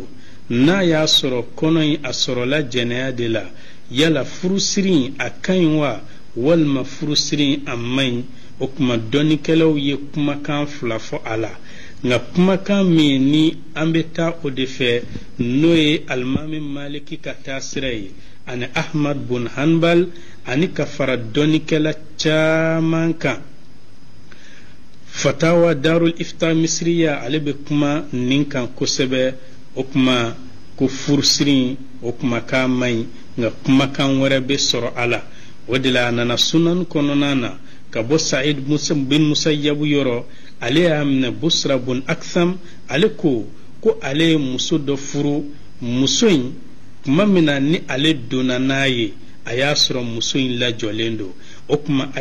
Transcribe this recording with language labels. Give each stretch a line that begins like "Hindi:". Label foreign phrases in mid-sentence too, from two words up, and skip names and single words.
Bambara: n'a y'a sɔrɔ kɔnɔ in a sɔrɔla jɛnɛya de la yala furusiri a ka ɲi wa walima furusiri a man ɲi o kuma dɔnnikɛlaw ye kumakan 2 fɔ a la nka kumakan min ni an bɛ taa o de fɛ n'o ye alimami maliki ka taa sira ye ani ahmad bun hanbal ani ka fara dɔnnikɛla caman kan fatawa darul ifta misriya ale bɛ kuma nin kan kosɛbɛ o kuma ko furusiri o kuma k'a man ɲi nka kumakan wɛrɛ bɛ sɔrɔ a la o de la a nana sunan kɔnɔna na ka bɔ sa'id bin musayyabu yɔrɔ ale y'a minɛ busra bun aksam ale ko ale ye muso dɔ furu muso in kuma min na ni ale donna n'a ye a y'a sɔrɔ muso in lajɔlen don o kuma a